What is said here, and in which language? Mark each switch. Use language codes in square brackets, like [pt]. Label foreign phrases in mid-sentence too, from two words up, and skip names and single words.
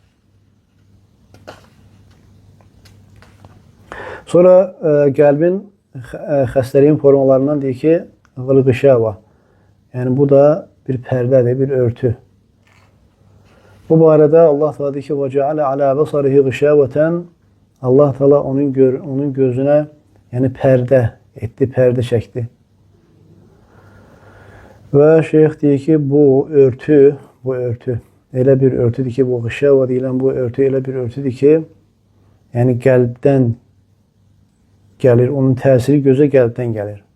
[az] Sonra qəlbin xəstəliyin formalarından deyir ki, qılqışəva. Yəni, bu da bir pərdədir, bir örtü. Bu barədə Allah Teala deyir ki, [ar] وَجَعَلَ عَلَى بَصَرِهِ غِشَاوَةً [az] Allah Teala onun gözünə yəni pərdə etdi, pərdə çəkdi. Və şeyx deyir ki, bu örtü elə bir örtüdür ki, bu qışava deyilən bu örtü elə bir örtüdür ki, yəni qəlbdən gəlir, onun təsiri gözə qəlbdən gəlir.